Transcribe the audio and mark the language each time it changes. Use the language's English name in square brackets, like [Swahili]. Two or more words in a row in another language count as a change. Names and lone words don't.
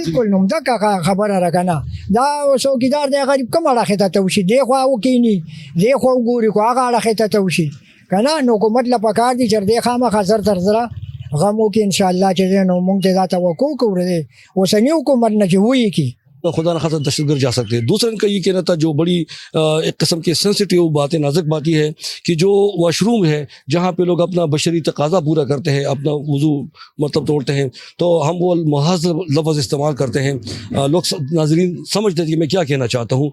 [Pashto] بالکل نو همدغه خبره ده که نه، دا څوکیدار دی غریب کوم اړخې ته ته وشي، دې خوا وکښېني دې خوا وګوري خو هغه اړخې ته ته وشي که نه نو حکومت له پکار دي چې دې خامخا زر تر زره غم وکړي انشاءالله چې دی نو مونږ ته دا توقع کوو دی اوسني حکومت نه چې وایي کړي [Urdu] خدا نہ خاصا دہشت گرد جا سکتے ہیں. دوسرا ان کا یہ کہنا تھا جو بڑی ایک قسم کی سینسٹیو باتیں نازک بات یہ ہے کہ جو واش روم ہے جہاں پہ لوگ اپنا بشری تقاضا پورا کرتے ہیں، اپنا وضو مطلب توڑتے ہیں تو ہم وہ محض لفظ استعمال کرتے ہیں، لوگ ناظرین سمجھتے ہیں کہ میں کیا کہنا چاہتا ہوں.